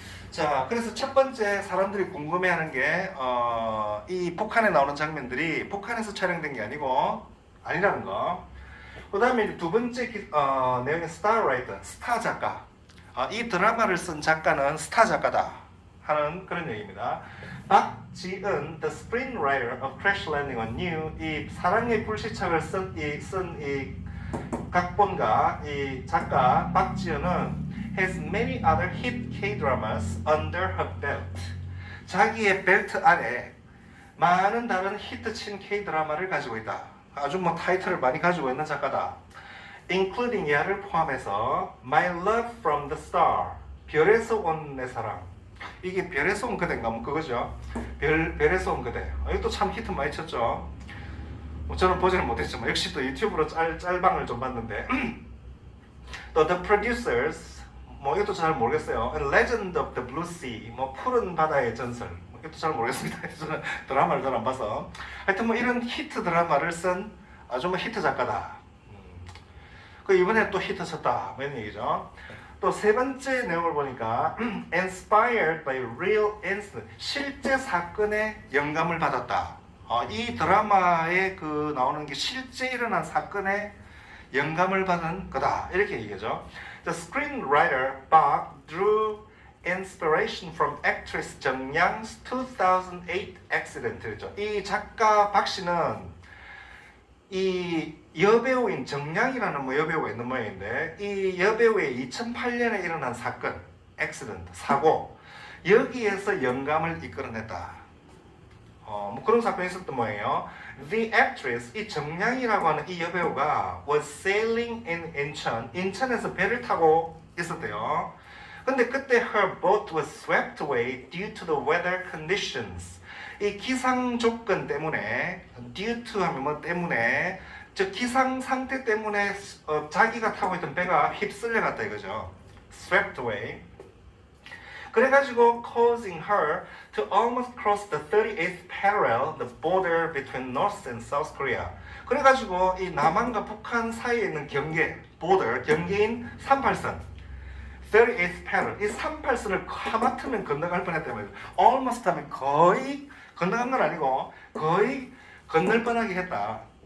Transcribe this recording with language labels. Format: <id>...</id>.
<ko>자, 그래서 첫 번째 사람들이 궁금해하는 게 이 북한에 나오는 장면들이 북한에서 촬영된 게 아니라는 거. 그 다음에 두 번째 내용이 스타라이터, 스타 작가. 이 드라마를 쓴 작가는 스타 작가다 하는 그런 얘기입니다.</ko> <en>박지은, the screenwriter of Crash Landing on You,</en> <ko>이 사랑의 불시착을 쓴 이 각본가, 이 작가 박지은은</ko> <en>has many other hit K-dramas under her belt.</en> <ko>자기의 벨트 안에 많은 다른 히트친 K-드라마를 가지고 있다. 아주 뭐 타이틀을 많이 가지고 있는 작가다. including 야를 포함해서 My Love from the Star, 별에서 온 내 사랑. 이게 별에서 온 그대인가 뭐 그거죠. 별에서 온 그대. 이것도 참 히트 많이 쳤죠. 뭐 저는 보지는 못했지만 역시 또 유튜브로 짤방을 좀 봤는데 또 The Producers, 뭐 이것도 잘 모르겠어요.</ko> <en>And Legend of the Blue Sea,</en> <ko>뭐 푸른 바다의 전설. 뭐 이것도 잘 모르겠습니다. 저는 드라마를 잘 안 봐서. 하여튼 뭐 이런 히트 드라마를 쓴 아주 뭐 히트 작가다. 그 이번에 또 히트 쳤다. 뭐 이런 얘기죠. 또 세 번째 내용을 보니까</ko> <en>inspired by real incident,</en> <ko>실제 사건에 영감을 받았다. 이 드라마에 그 나오는 게 실제 일어난 사건에 영감을 받은 거다. 이렇게 얘기하죠.</ko> <en>The screenwriter Park drew inspiration from actress 정양's 2008 accident이죠.</en> <ko>이 작가 박 씨는 이 여배우인 정양이라는 뭐 여배우가 있는 모양인데 이 여배우의 2008년에 일어난 사건, 액시던트, 사고 여기에서 영감을 이끌어냈다. 뭐 그런 사건이 있었던 모양이에요.</ko> <en>The actress,</en> <ko>이 정양이라고 하는 이 여배우가</ko> <en>was sailing in</en> <ko>인천, 인천에서 배를 타고 있었대요. 근데 그때</ko> <en>her boat was swept away due to the weather conditions.</en> <ko>이 기상 조건 때문에, due to 하면 뭐 때문에, 저 기상 상태 때문에 자기가 타고 있던 배가 휩쓸려 갔다 이거죠.</ko> <en>swept away.</en> <ko>그래가지고</ko> <en>causing her to almost cross the 38th parallel, the border between North and South Korea.</en> <ko>그래가지고 이 남한과 북한 사이에 있는 경계, border, 경계인 38선, 38th parallel, 이 38선을 하마터면 건너갈 뻔했단 말이에요. almost 하면 거의 건너간 건 아니고 거의 건널 뻔하게 했다.</ko>